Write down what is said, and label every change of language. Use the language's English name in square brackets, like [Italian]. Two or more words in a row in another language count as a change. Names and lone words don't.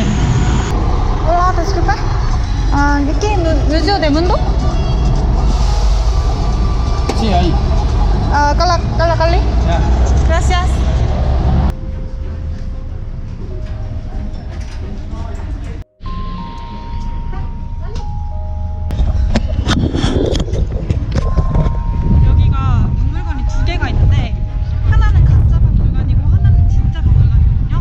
[Spanish] Hola, disculpe. ¿Aquí Museo del Mundo? Sí, ahí. Con la Cali. Ya. Gracias. [Korean] 여기가 박물관이 2개가 있는데 하나는 가짜 박물관이고 하나는 진짜 박물관이거든요.